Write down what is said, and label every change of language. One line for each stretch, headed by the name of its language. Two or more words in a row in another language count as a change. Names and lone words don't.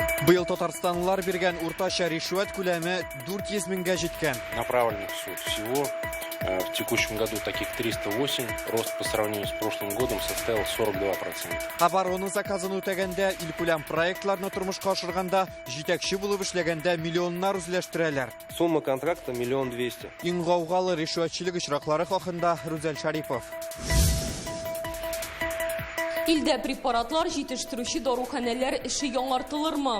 Tatar: Быйыл Татарстанлылар берген уртача ришват күләме 400 меңгә җиткән.
Russian: Направленных в суд всего в текущем году таких 308, рост по сравнению с прошлым годом составил 42%.
Tatar: Оборону заказын үтәгәндә, илкүләм проектларны тормышка ашырганда, җитәкче булып эшләгәндә миллионнар үзләштерәләр.
Russian: Сумма контракта 1 200 000.
Tatar: Иң гаугалы ришватчылык очраклары хакында Рүзәл Шарипов. Илдә препаратлар җитештерүче даруханәләр эше яңартылырмы?